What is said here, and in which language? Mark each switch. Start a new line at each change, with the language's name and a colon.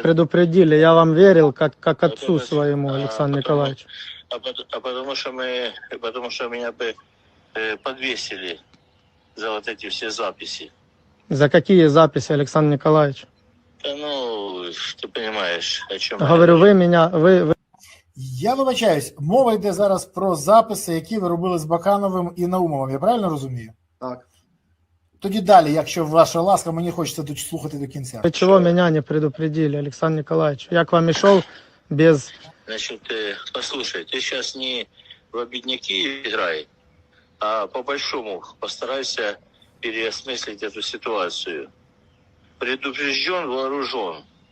Russian: предупредили? Я вам верил, как отцу своему, Александру Николаевичу. Потому что меня бы подвесили за вот эти все записи. За какие записи, Александр Николаевич? Да, ну, ты понимаешь, о чем Говорю, вы меня, вы
Ukrainian: Я вибачаюсь, мова йде зараз про записи, які ви робили з Бакановим і Наумовим. Я правильно розумію? Так. Тоді далі, якщо ваша ласка, мені хочеться слухати до кінця.
Russian: Вы чего меня не предупредили, Александр Николаевич? Я к вам и шел без... Значит, послушай, ты сейчас не в обедняки играй, а по-большому постарайся переосмыслить эту ситуацию. Предупрежден, вооружен.